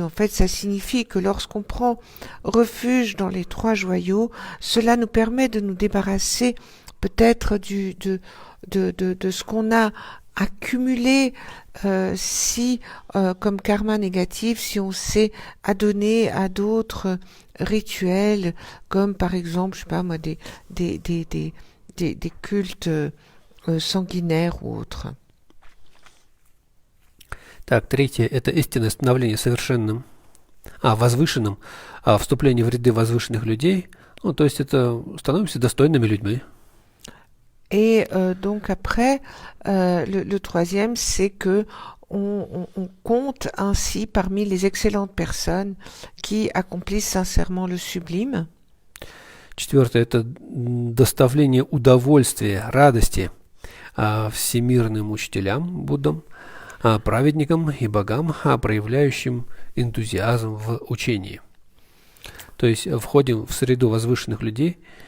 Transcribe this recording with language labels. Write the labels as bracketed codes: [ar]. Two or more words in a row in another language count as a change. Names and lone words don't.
[fr] En fait, ça signifie que lorsqu'on prend refuge dans les trois joyaux, cela nous permet de nous débarrasser peut-être de ce qu'on a accumulé comme karma négatif, si on s'est adonné à d'autres rituels, comme par exemple, je sais pas moi, des cultes sanguinaires ou autres. [ru] Так, третье – это истинное становление возвышенным, вступление в ряды возвышенных людей. Ну, то есть это становимся достойными людьми. [fr] Et donc après, le troisième, c'est que on compte ainsi parmi les excellentes personnes qui accomplissent sincèrement le sublime. [ru] Четвертое – это доставление удовольствия, радости всемирным учителям, Буддам, праведникам и богам, проявляющим энтузиазм в учении. То есть входим в среду возвышенных людей.